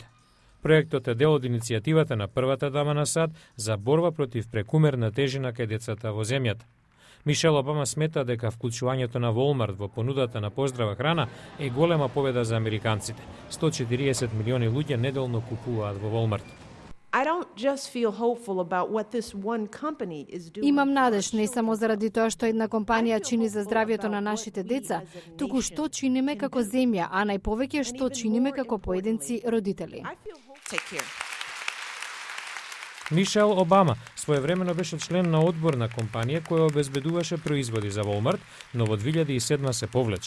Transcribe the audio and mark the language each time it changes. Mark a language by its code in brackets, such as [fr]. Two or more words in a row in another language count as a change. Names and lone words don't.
[mk] Проектот е дел од иницијативата на првата дама на САД за борба против прекумерна тежина кај децата во земјата. Мишел Обама смета дека вклучувањето на Walmart во понудата на поздрава храна е голема победа за американците. 140 милиони луѓе неделно купуваат во Walmart. [en] I don't just feel hopeful about what this one company is doing. [mk] Имам надеж не само заради тоа што една компанија чини за здравјето на нашите деца, туку што чиниме како земја, а најповеќе што чиниме како поединци родители. [en] Take care. [mk] Мишел Обама своевремено беше член на одбор на компанија која обезбедуваше производи за Walmart, но во 2007 се повлече.